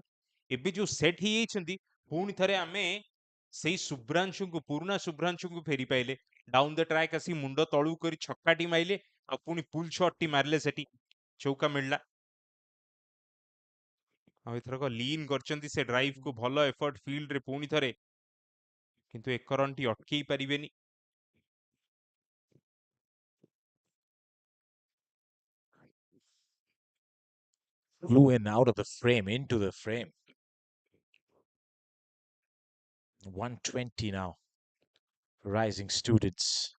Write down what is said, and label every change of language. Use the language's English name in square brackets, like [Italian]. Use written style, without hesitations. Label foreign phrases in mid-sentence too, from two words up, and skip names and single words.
[Odia] ଏବେ ଯୋଉ ସେଟ୍ ହେଇଯାଇଛନ୍ତି ପୁଣି ଥରେ ଆମେ ସେଇ ଶୁଭ୍ରାଂଶୁଙ୍କୁ, ପୁରୁଣା ଶୁଭ୍ରାଂଶୁଙ୍କୁ ଫେରି ପାଇଲେ। [English] down the track [Odia] ଆସି ମୁଣ୍ଡ ତଳୁ କରି ଛକାଟି ମାଇଲେ, ଆଉ ପୁଣି [English] pull shot [Odia] ମାରିଲେ, ସେଠି ଚୌକା ମିଳିଲା। ଆଉ ଏଥରକ ଲିନ୍ କରିଛନ୍ତି ସେ ଡ୍ରାଇଭକୁ, ଭଲ ଏଫର୍ଟ ଫିଲ୍ଡରେ ପୁଣି ଥରେ, କିନ୍ତୁ ଏକ ରନ୍ଟି ଅଟକେଇ ପାରିବେନି। [English] Flew in out of the frame, into the frame. 120 now for Rising Students.